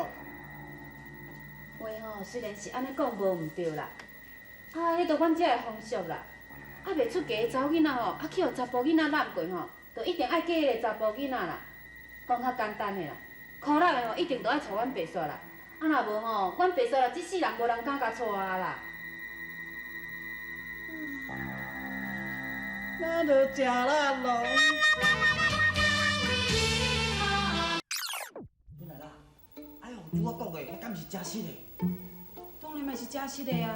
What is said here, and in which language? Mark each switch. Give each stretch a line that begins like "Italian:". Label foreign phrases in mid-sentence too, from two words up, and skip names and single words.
Min Nan Chinese: 话吼，虽然是安尼讲无毋对啦，啊，迄着阮遮的风俗啦，啊，袂出嫁的查某囡仔吼，啊去互查甫囡仔揽过吼，就一定爱嫁迄个查甫囡仔啦。讲较简单的啦，苦力的吼一定都爱娶阮白雪啦，啊若无吼，阮白雪啦，这世人无人敢甲娶啦。那着食啦咯。孙奶奶，哎呦，拄我讲的，迄敢是真实的？当然嘛是真实的啊。